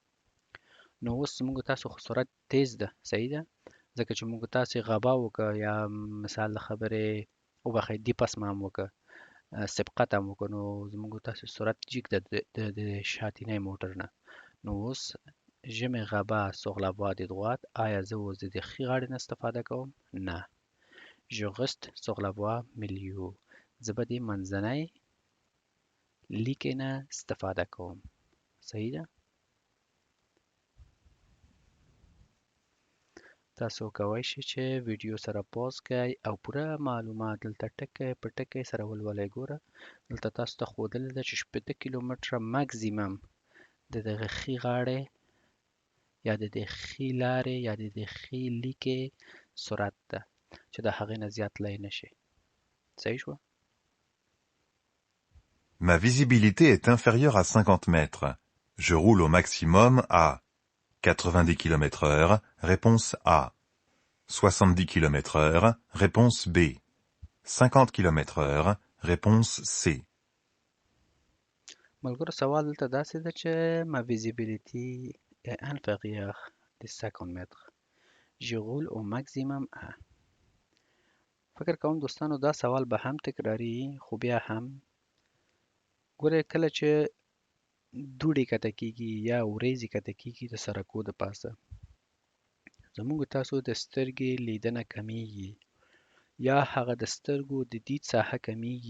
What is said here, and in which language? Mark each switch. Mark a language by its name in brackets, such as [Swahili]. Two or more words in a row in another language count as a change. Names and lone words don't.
[Pashto] نو اوس موږ تاسو خو سرعت تیز ده صحیح ده ځکه چې موږ تاسې غبا وکړه یا مثال د خبرې وبخئ دیپاسما هم وکړه سبقت هم وکړو نو زموږ تاسو سرعت جګ ده د شاتنۍ موټر نه نو اوس [French] je me rabats sur la voie de droite [Pashto] آیا زه اوس د ښي غاړې نه استفاده کوم؟ نه. [French] je reste sur la voie milieu [Pashto] زه به د منځنۍ لیکې نه استفاده کوم. صحیح ده؟ تاسو کولی شئ چې ویډیو سره پاز کړئ او پوره معلومات دلته ټکی په ټکی سره ولولئ. ګوره دلته تاسو ته ښودلې ده چې 80 کیلومتره ماکسیمم د دغه ښي غاړې یا د دې ښي لارې یا د دې ښي لیکې سرعت ده چې د هغې نه زیات تللی نشي. صحیح شوه؟ [French] Ma visibilité est inférieure à 50 mètres. Je roule au maximum à 90 km/h, réponse A. 70 km/h, réponse B. 50 km/h, réponse C. [Pashto] ملګرو سوال دلته داسې ده چې [French] ma visibilité est inférieure de 50 mètres. Je roule au maximum à. [Pashto] فکر کوم دوستانو دا سوال به هم تکراري خو بیا هم ګوره کله چې دوړې کته کېږي یا وریځې کته کېږي د سړکو د پاسه زموږ تاسو د سترګې لیدنه کمیږي یا هغه د سترګو د دید ساحه کمیږي.